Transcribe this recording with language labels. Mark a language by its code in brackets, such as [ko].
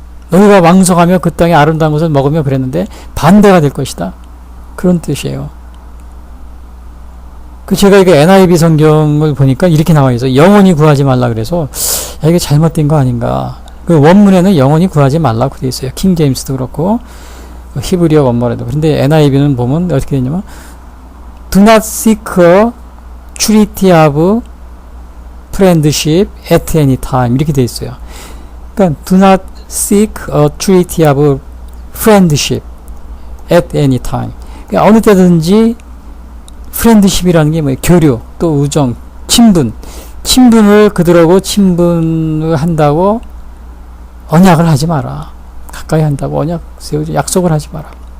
[ko] 너희가 왕성하며 그 땅의 아름다운 것을 먹으며 그랬는데 반대가 될 것이다. 그런 뜻이에요. 그 제가 이거 NIV 성경을 보니까 이렇게 나와 있어요. 영원히 구하지 말라 그래서 야, 이게 잘못된 거 아닌가. 그 원문에는 영원히 구하지 말라고 되어 있어요. 킹 제임스도 그렇고 히브리어 원문에도. 그런데 NIV는 보면 어떻게 되냐면 [en] Do not seek a treaty of friendship at any time [ko] 이렇게 되어 있어요. 그러니까 [en] Do not seek a treaty of friendship at any time. [ko] 그러니까 어느 때든지 friendship이라는 게 뭐예요? 교류, 또 우정, 친분. 친분을 그들하고 친분을 한다고 언약을 하지 마라. 가까이 한다고 언약 세우지, 약속을 하지 마라.